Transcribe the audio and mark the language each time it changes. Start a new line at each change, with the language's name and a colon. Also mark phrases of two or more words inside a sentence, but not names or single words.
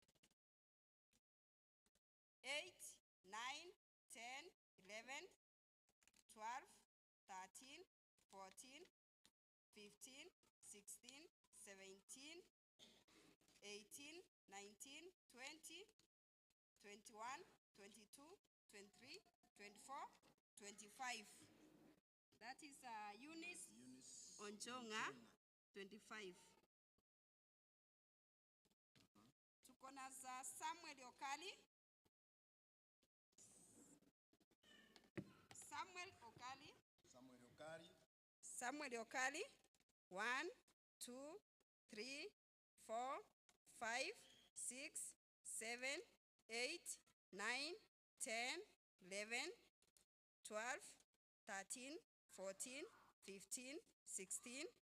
English: 8, 9, 10, 11, 12, 13, 14, 15, 16, 17, 18, 19, 20, 21, 22, 23, 24, 25. That is Eunice Onjonga, 25.
Swahili: Tuko na za Samuel Okali. Samuel Okali. 1, 2, 3, 4, 5, 6, 7, 8, 9, 10, 11, 12, 13, 14, 15, 16,